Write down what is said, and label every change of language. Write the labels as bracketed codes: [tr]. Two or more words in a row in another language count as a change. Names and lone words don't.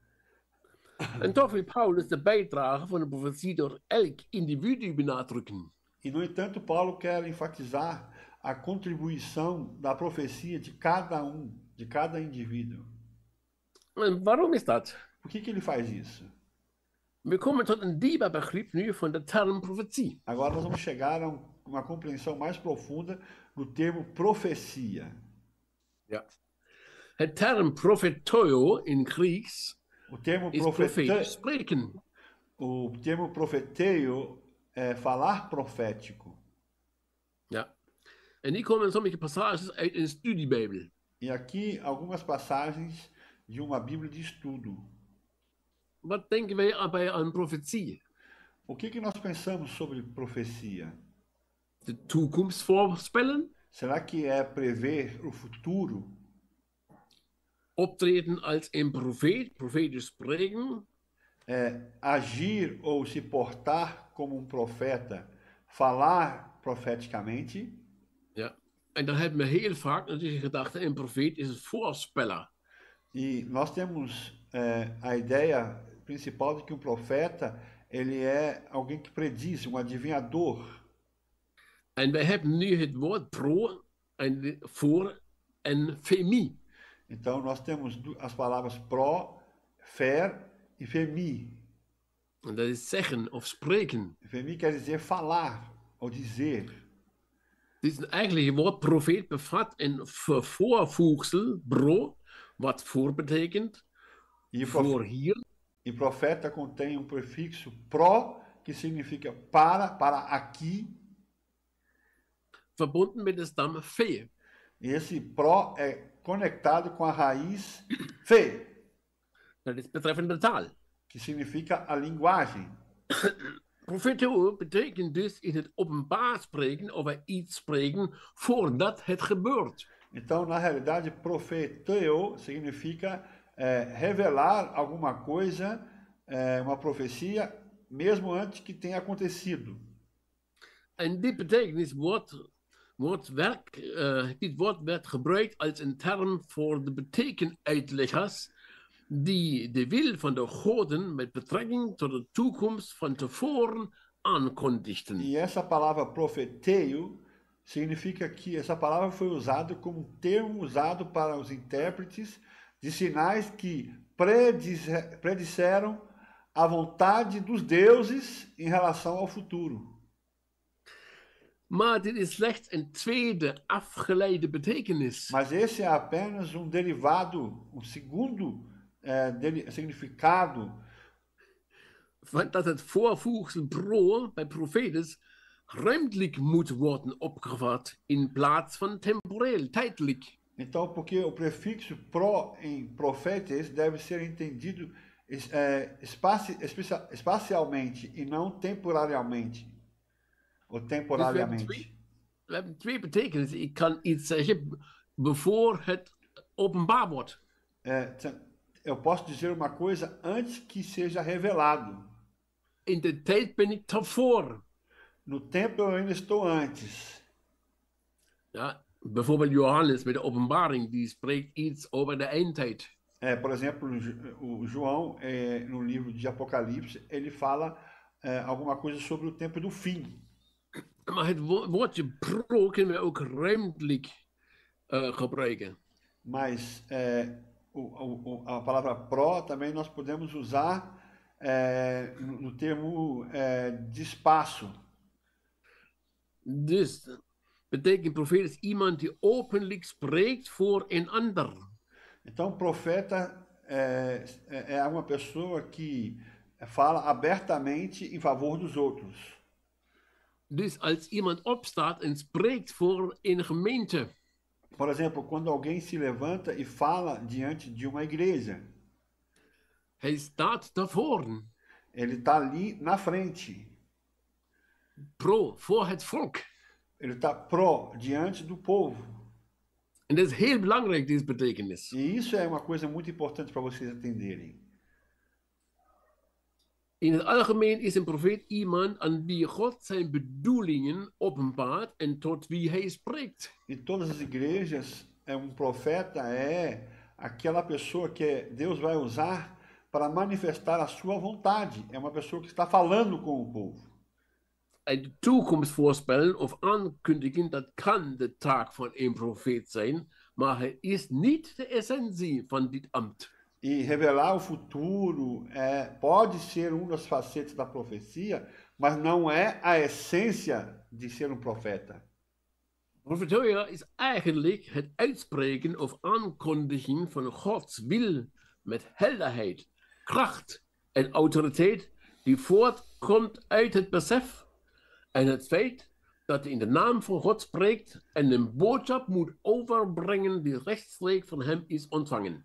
[nl] En toch wil Paulus de bijdrage van de profetie door elk individu benadrukken. [pt] E, no entanto, Paulo quer enfatizar a contribuição da profecia de cada indivíduo. [nl] En waarom is dat? [pt] Por que ele faz isso? [nl] We komen tot een dieper begrip nu van de term profetie. [pt] Agora nós vamos chegar a uma compreensão mais profunda do termo profecia. [nl] Ja. Het term profetoio in Grieks [pt] O termo [nl] is profetisch spreken. [pt] O termo profeteio é falar profético. [nl] Ja. En hier komen sommige passages uit een studiebijbel. [pt] E aqui algumas passagens de uma Bíblia de estudo. [nl] Wat denken wij daarbij aan profetie? [pt] O que nós pensamos sobre profecia? [nl] De toekomst voorspellen? [pt] Será que é prever o futuro? [nl] Optreden als een profeet, profetisch spreken? [pt] Agir ou se portar como profeta, falar profeticamente? [nl] Ja. En dan hebben we heel vaak natuurlijk gedacht, een profeet is een voorspeller. [pt] E nós temos a ideia principal de que um profeta, ele é alguém que prediz, um adivinhador. [nl] En wij hebben nu het woord pro en voor en femi. [pt] Então nós temos as palavras pro, fer e femi. [nl] En dat is zeggen of spreken. [pt] Femi quer dizer falar ou dizer. [nl] Dit is eigenlijk het woord profeet bevat een voorvoegsel, bro, wat voor betekent, voor hier. [pt] E profeta contém um prefixo pro, que significa para aqui. [nl] Verbonden met de stam fe. [pt] E esse pro é conectado com a raiz fe. [nl] Dat is betreffende taal. [pt] Que significa a linguagem. [nl] Profeteo betekent dus in het openbaar spreken over iets spreken voordat het gebeurt. [pt] Então, na realidade, profeteo significa revelar alguma coisa, uma profecia, mesmo antes que tenha acontecido. [nl] En dit betekenis dit woord werd gebruikt als een term voor de betekenuitleggers die de wil van de goden met betrekking tot de toekomst van tevoren aankondigden. [pt] E essa palavra profeteo significa que essa palavra foi usada como um termo usado para os intérpretes de sinais que predisseram a vontade dos deuses em relação ao futuro. [nl] Maar dit is slechts een tweede afgeleide betekenis. [pt] Mas esse é apenas um derivado, um segundo significado. [nl] Dat het voorvoegsel pro bij profetes ruimtelijk moet worden opgevat in plaats van temporeel, tijdelijk. [pt] Então, porque o prefixo pro em profetes deve ser entendido espacialmente e não temporariamente. Ou [nl] Dus [pt] temporariamente. [nl] we hebben twee betekenissen. Ik kan iets zeggen voor het openbaar wordt. [pt] Eu posso dizer uma coisa antes que seja revelado. [nl] In de tijd ben ik daarvoor. [pt] No tempo eu ainda estou antes. [nl] Ja, bijvoorbeeld Johannes met de openbaring, die spreekt iets over de eindtijd. [pt] Por exemplo, o João, no livro de Apocalipse, ele fala alguma coisa sobre o tempo do fim. [nl] Maar het woordje pro kunnen we ook ruimtelijk gebruiken. [pt] Mas a palavra pró também nós podemos usar no termo de espaço. [nl] Dus betekent profeet is iemand die openlijk spreekt voor een ander. [pt] Então, profeta é uma pessoa que fala abertamente em favor dos outros. [nl] Dus als iemand opstaat en spreekt voor een gemeente. [pt] Por exemplo, quando alguém se levanta e fala diante de uma igreja. [nl] Hij staat daarvoor. [pt] Ele está ali na frente. [nl] Pro, voor het volk. [pt] Ele está pro, diante do povo. [nl] En dat is heel belangrijk, deze betekenis. [pt] E isso é uma coisa muito importante para vocês entenderem. [nl] In het algemeen is een profeet iemand aan wie God zijn bedoelingen openbaart en tot wie hij spreekt. [pt] Em todas as igrejas, profeta é aquela pessoa que Deus vai usar para manifestar a sua vontade. É uma pessoa que está falando com o povo. [nl] En de toekomst voorspellen of aankondigen, dat kan de taak van een profeet zijn, maar het is niet de essentie van dit ambt. [pt] E revelar o futuro pode ser uma das facetas da profecia, mas não é a essência de ser um profeta. [nl] Profetia is eigenlijk het uitspreken of aankondigen van Gods wil met helderheid, kracht en autoriteit die voortkomt uit het besef en het feit dat hij in de naam van God spreekt en een boodschap moet overbrengen die rechtstreeks van hem is ontvangen.